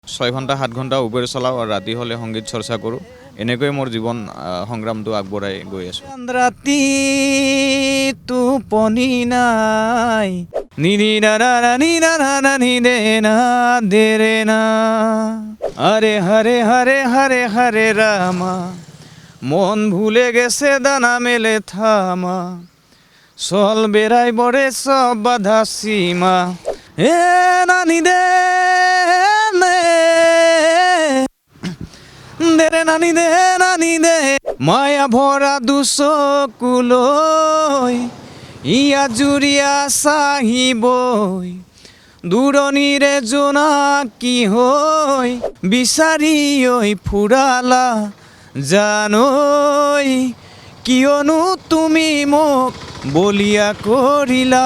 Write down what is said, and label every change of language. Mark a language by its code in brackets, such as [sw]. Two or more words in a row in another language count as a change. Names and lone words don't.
[as] 6 ঘণ্টা 7 ঘণ্টা উবেৰ চলাওঁ আৰু ৰাতি হ'লে সংগীত চৰ্চা কৰোঁ। এনেকৈয়ে মোৰ জীৱন সংগ্ৰামটো আগবঢ়াই গৈ আছোঁ। ৰাতি টোপনি নাই নিনি না না না নি না না না নি দে না দে রে না [bn] আরে হরে হরে হরে হরে রামা মন ভুলে গেছে দানা মেলে থামা চল বেড়াই বরে সব বাধা সীমা এ নানি দে দেরে নানি দে [as] মায়া ভরা দুচকুলৈ ইয়া জুৰিয়া চাহিবই দূৰণিৰে জোনাকী হৈ বিচাৰি ঐ ফুৰালা জানৈ কিয়নো তুমি মোক বলিয়া কৰিলা।